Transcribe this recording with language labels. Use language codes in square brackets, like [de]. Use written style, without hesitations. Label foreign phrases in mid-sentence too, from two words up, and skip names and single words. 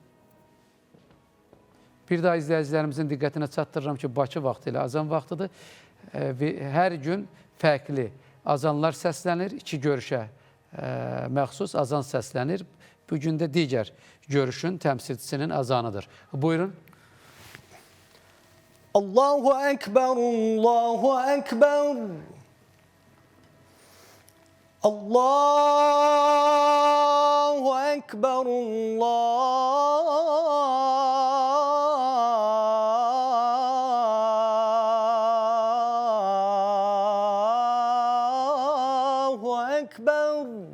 [az] Bir daha izləyicilərimizin diqqətinə çatdırıram ki, Bakı vaxtı ilə azan vaxtıdır. Hər gün fərqli azanlar səslənir, iki görüşə məxsus azan səslənir. Bugün də digər görüşün təmsilçisinin azanıdır. Buyurun. [ar] الله أكبر، الله أكبر. الله أكبر، الله أكبر.